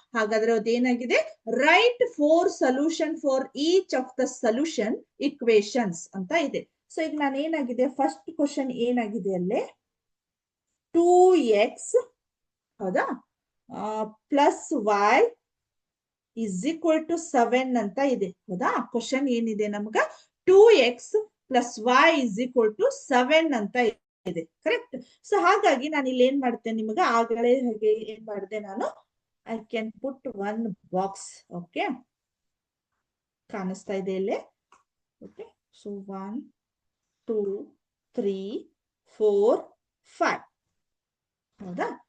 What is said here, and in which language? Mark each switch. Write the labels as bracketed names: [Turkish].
[Kannada] ಹಾಗಾದ್ರೆ ಅದೇನಾಗಿದೆ, [English] right 4 solution for each of the solution equations [Kannada] ಅಂತ ಇದೆ. ಸೊ ಈಗ ನಾನು ಏನಾಗಿದೆ, ಫಸ್ಟ್ ಕ್ವಶನ್ ಏನಾಗಿದೆ ಅಲ್ಲೇ 2x ಹೌದಾ plus [English] y is equal to 7 [Kannada] ಅಂತ ಇದೆ. ಹೌದಾ? ಕ್ವಶನ್ ಏನಿದೆ ನಮ್ಗ [English] 2x plus y is equal to 7 [Kannada] ಅಂತ ಇದೆ. ಕರೆಕ್ಟ್? ಸೊ ಹಾಗಾಗಿ ನಾನು ಇಲ್ಲಿ ಏನ್ ಮಾಡ್ತೇನೆ, ನಿಮ್ಗೆ ಆಗಲೇ ಹಾಗೆ ಏನ್ ಮಾಡಿದೆ ನಾನು, [English] I can put 1 box. [Kannada] Okay, ಕಾಣಿಸ್ತಾ ಇದೆ ಇಲ್ಲಿ. Okay, so 1 2 3 4 5. ಹೌದಾ?